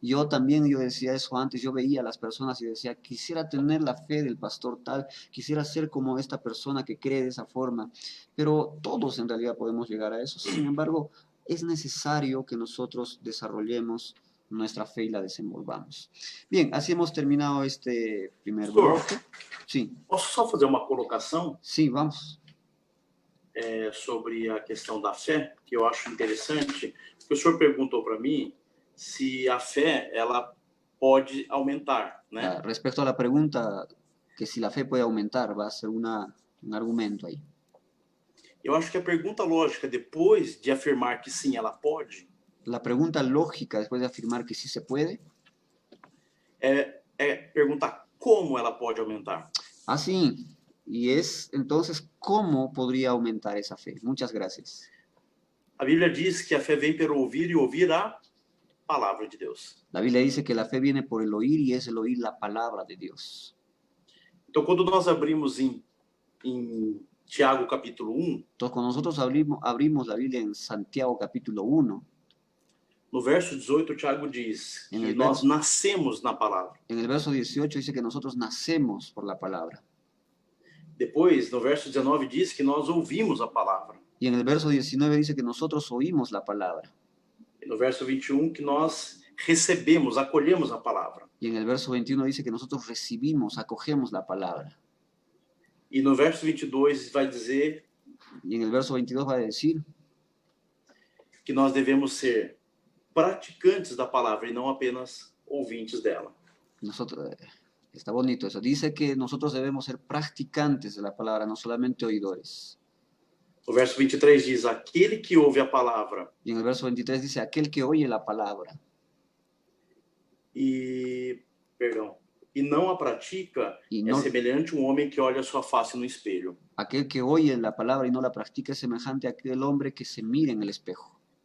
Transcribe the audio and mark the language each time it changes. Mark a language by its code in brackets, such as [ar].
[es] Yo también, yo decía eso antes, yo veía a las personas y decía, quisiera tener la fe del pastor tal, quisiera ser como esta persona que cree de esa forma. Pero todos en realidad podemos llegar a eso. Sin embargo, es necesario que nosotros desarrollemos nuestra fe y la desenvolvamos. Bien, así hemos terminado este primer bloque. Sí. [pt] Posso só fazer uma colocação? [es] Sí, vamos. [pt] Sobre a questão da fé, que eu acho interessante, porque o senhor perguntou para mim se a fé ela pode aumentar, né? [es] Respecto a la pregunta que si la fe puede aumentar, va a ser un argumento ahí. [pt] Eu acho que a pergunta lógica, depois de afirmar que sim, ela pode, [es] La pregunta lógica, después de afirmar que sí se puede, [pt] é perguntar como ela pode aumentar. [es] Sí. Y es entonces, ¿cómo podría aumentar esa fe? Muchas gracias. [pt] A Bíblia diz que a fé vem pelo ouvir e ouvir a palavra de Deus. [es] La Biblia dice que la fe viene por el oír y es el oír la palabra de Dios. [pt] Então, quando nós abrimos em Tiago capítulo 1, [es] entonces, cuando nosotros abrimos la Biblia en Santiago capítulo 1, [pt] no verso 18, Tiago diz que nós nascemos na palavra. [es] En el verso 18 dice que nosotros nacemos por la palabra. [pt] Depois, no verso 19, diz que nós ouvimos a palavra. [es] Y en el verso 19 dice que nosotros oímos la palabra. [pt] E no verso 21, que nós recebemos, acolhemos a palavra. [es] Y en el verso 21 dice que nosotros recibimos, acogemos la palabra. [pt] E no verso 22 vai dizer... [es] Y en el verso 22 va a decir... [pt] que nós devemos ser praticantes da palavra e não apenas ouvintes dela. [es] Está bonito eso. Dice que nosotros debemos ser practicantes de la palabra, no solamente oidores. [pt] O verso 23 diz, aquele que ouve a palavra. [es] Y en el verso 23 dice, aquel que oye la palabra. [pt] E não a pratica é semelhante a um homem que olha a sua face no espelho. [es] Aquel que oye la palabra y no la practica es semejante a aquel hombre que se mira en el espejo.